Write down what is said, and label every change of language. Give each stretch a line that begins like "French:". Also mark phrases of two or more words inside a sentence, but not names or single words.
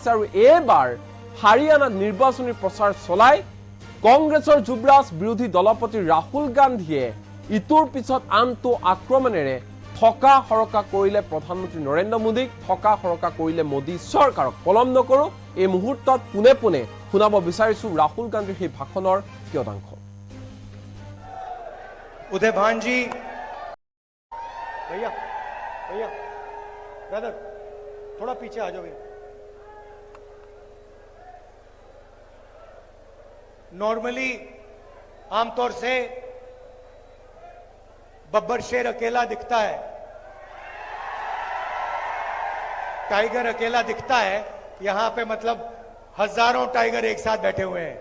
Assamese: আৰু এইবাৰ হাৰিয়ানাত নিৰ্বাচনী প্ৰচাৰ চলাই কংগ্ৰেছৰ যুৱৰাজ বিৰোধী দলপতি ৰাহুল গান্ধীয়ে ইটোৰ পিছত আনটো আক্ৰমণেৰে থকা সৰকা কৰিলে প্ৰধানমন্ত্ৰী নৰেন্দ্ৰ মোদীক, থকা সৰকা কৰিলে মোদী চৰকাৰক। পলম নকৰো, এই মুহূৰ্তত পোনে পোনে শুনাব বিচাৰিছো ৰাহুল গান্ধীৰ সেই ভাষণৰ কিয়দাংশ।
Hindi: उदय भान जी, भैया भैया ब्रदर थोड़ा पीछे आ जाओ भैया। नॉर्मली आमतौर से बब्बर शेर अकेला दिखता है, टाइगर अकेला दिखता है, यहां पे मतलब हजारों टाइगर एक साथ बैठे हुए हैं।